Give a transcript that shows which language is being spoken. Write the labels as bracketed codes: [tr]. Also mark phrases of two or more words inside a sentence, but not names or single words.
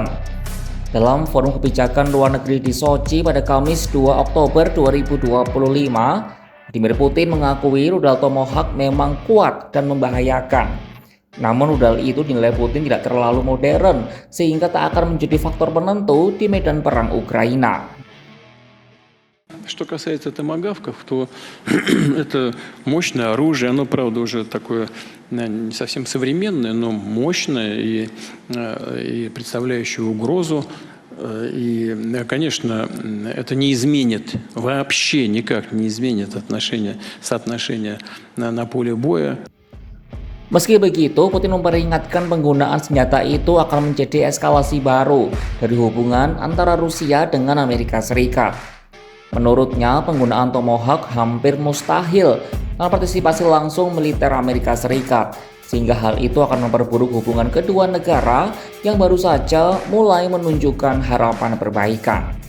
[id] Dalam forum kebijakan luar negeri di Sochi pada Kamis 2 Oktober 2025, Vladimir Putin mengakui rudal Tomahawk memang kuat dan membahayakan. Namun rudal itu dinilai Putin tidak terlalu modern sehingga tak akan menjadi faktor penentu di medan perang Ukraina. [ru] Что касается томагавков, то это мощное оружие, оно, правда, уже такое не совсем современное, но мощное и представляющее угрозу. И, конечно, это не изменит, вообще никак не изменит соотношение на поле боя. [id] Meski begitu, Putin memperingatkan penggunaan senjata itu akan menjadi eskalasi baru dari hubungan antara Rusia dengan Amerika Serikat. Menurutnya, penggunaan Tomahawk hampir mustahil karena partisipasi langsung militer Amerika Serikat, sehingga hal itu akan memperburuk hubungan kedua negara yang baru saja mulai menunjukkan harapan perbaikan.